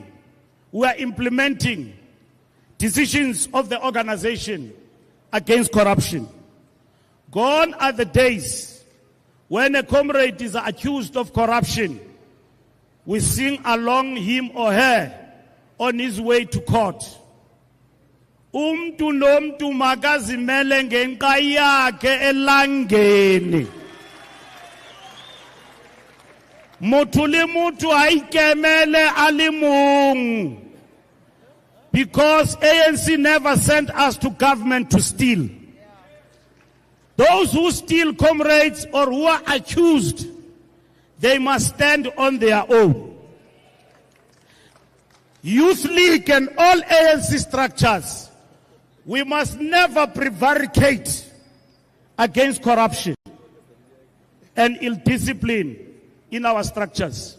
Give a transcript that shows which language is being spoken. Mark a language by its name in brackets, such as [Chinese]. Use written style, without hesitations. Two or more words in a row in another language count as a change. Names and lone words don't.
[English] We are implementing decisions of the organization against corruption. Gone are the days when a comrade is accused of corruption. We sing along him or her on his way to court. [Xhosa] Umntu nomntu makazimele ngenqa yakhe elangeni. [Southern Sotho] Motho le motho ha ikemele alimong. [English] Because ANC never sent us to government to steal. Those who steal, comrades, or who are accused, they must stand on their own. Youth League and all ANC structures, we must never prevaricate against corruption and ill-discipline in our structures.